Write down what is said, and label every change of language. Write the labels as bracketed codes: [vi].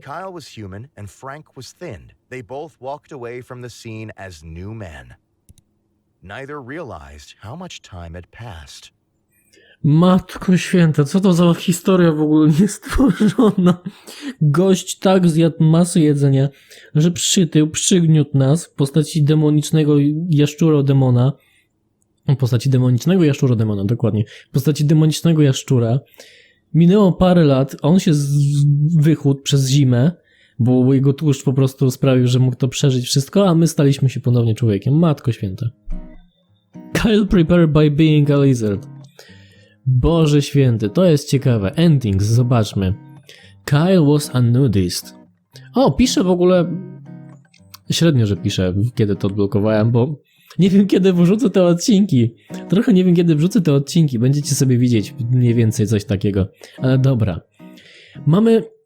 [en] Kyle was human and Frank was thinned. They both walked away from the scene as new men. Neither realized how much time had passed. [pl] Matko święta, co to za historia w ogóle niestworzona? Gość tak zjadł masę jedzenia, że przytył, przygniótł nas w postaci demonicznego jaszczuro-demona. W postaci demonicznego jaszczuro-demona, dokładnie. W postaci demonicznego jaszczura. Minęło parę lat, on się wychudł przez zimę, bo jego tłuszcz po prostu sprawił, że mógł to przeżyć wszystko, a my staliśmy się ponownie człowiekiem. Matko święta. [en] Kyle prepared by being a lizard. [pl] Boże święty, to jest ciekawe. Endings, zobaczmy. [en] Kyle was a nudist. [pl] O, pisze w ogóle... Średnio, że piszę, kiedy to odblokowałem, bo nie wiem, kiedy wrzucę te odcinki. Trochę nie wiem, kiedy wrzucę te odcinki. Będziecie sobie widzieć mniej więcej coś takiego. Ale dobra. Mamy...